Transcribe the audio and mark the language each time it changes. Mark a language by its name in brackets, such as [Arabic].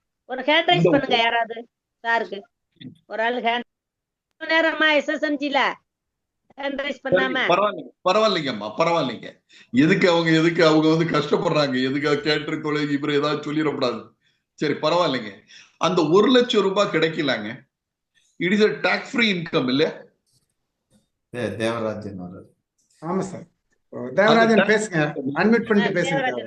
[Tamil] ஒரு hand rice பண்ணுங்க யாராவது சாருக்கு. ஒரு ஆள் ஹேண்ட் நேரமா எஸ்எஸ்எம்ஜில ஹேண்ட் ரைஸ் பண்ணாம. பரவாயில்லைங்கம்மா, பரவாயில்லைங்க. எதுக்கு அவங்க வந்து கஷ்டப்படுறாங்க? எதுக்கு கேட்டர் தொழில் இவர் ஏதாவது சொல்லிடக்கூடாது. சரி பரவாயில்லைங்க. அந்த 1 லட்சம் ரூபாய் கிடைக்கலாங்க. [English] It is a tax free income இல்ல? [Tamil] தேவராஜன். ஆமா சார். தேவராஜன் பேசுங்க, அன்மியூட் பண்ணிட்டு பேசுங்க.